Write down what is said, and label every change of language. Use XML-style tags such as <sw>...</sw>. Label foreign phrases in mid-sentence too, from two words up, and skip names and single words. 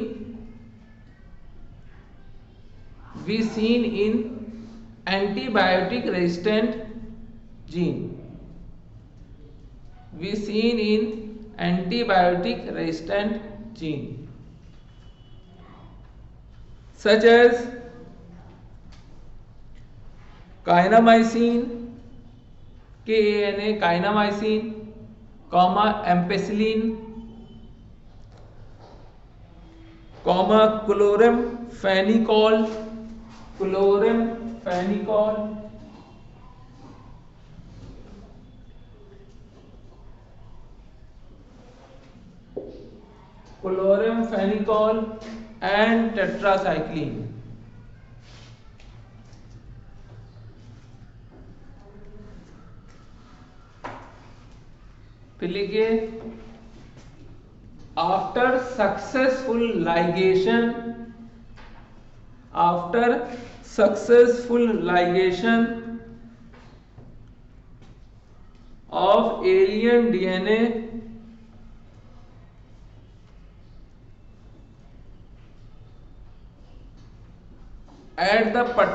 <en>in antibiotic resistant gene, we seen in antibiotic resistant gene, such as kanamycin, KANA kanamycin, ampicillin, chloramphenicol, and tetracycline.</en> <hi>फिर लिखिए</hi> <en>after successful ligation, after successful ligation of alien DNA at the</en>